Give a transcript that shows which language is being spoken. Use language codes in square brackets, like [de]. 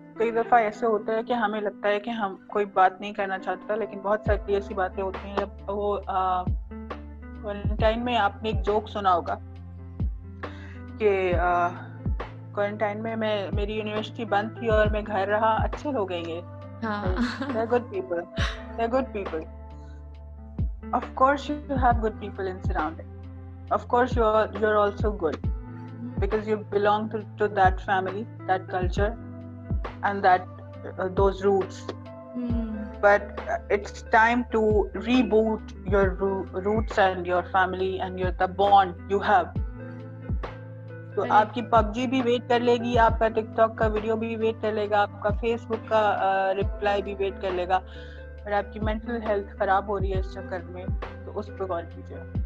[ur] کئی دفعہ ایسے ہوتا ہے کہ ہمیں لگتا ہے کہ ہم کوئی بات نہیں کرنا چاہتا, لیکن بہت ساری ایسی باتیں ہوتی ہیں. جب وہ کوارنٹائن میں آپ نے ایک جوک سنا ہوگا کہ کوارنٹائن میں میری یونیورسٹی بند تھی اور میں گھر رہا, اچھے لوگ ہیں یہ, [en] they're good people, they're good people. Of course you have good people in surrounding, of course you're also good because you belong to that family, that culture and that those roots. But it's time to reboot your roots and your family and the bond you have. [ur] تو آپ کی pub جی بھی wait کر لے گی, آپ کا ٹک talk کا ویڈیو بھی ویٹ کر لے گا, آپ کا فیس بک کا رپلائی بھی ویٹ کر لے گا, اور آپ کی مینٹل ہیلتھ خراب ہو رہی ہے اس چکر میں, تو اس پہ غور کیجیے.